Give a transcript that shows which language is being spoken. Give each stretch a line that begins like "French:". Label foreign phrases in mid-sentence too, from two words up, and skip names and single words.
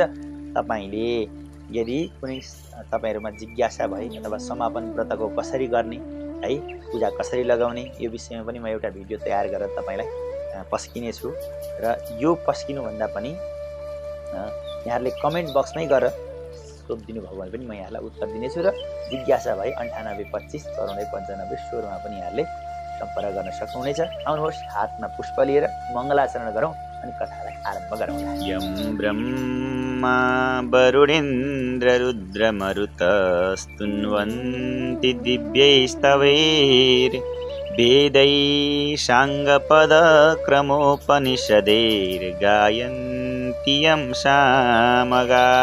Nepali: तपाईले यदि कुनै तपाईहरुमा जिज्ञासा भए अथवा समापन व्रतको कसरी गर्ने है, पूजा कसरी लगाउने, यो विषयमा पनि म एउटा भिडियो तयार गरेर तपाईलाई पस्किने छु र यो पस्किनु भन्दा पनि यहाँहरूले
English: comment boxmai
Nepali: गरेर सोधिदिनु भयो भने पनि म यहाँलाई उत्तर दिनेछु र जिज्ञासा भए 98 25 94 95 16 मा पनि यहाँहरूले सम्पर्क गर्न सक्नुहुनेछ। आउनुहोस्, हातमा पुष्प लिएर मङ्गलाचरण गरौँ अनि कथालाई आरम्भ गरौँ।
Sanskrit: यम ब्रह्मा वरुणेन्द्र रुद्रमरुतस्तुन्वन्ति दिव्यैस्तवैर् वेदै साङ्गपदक्रमोपनिषदैर्गायन्ति यं सामगा।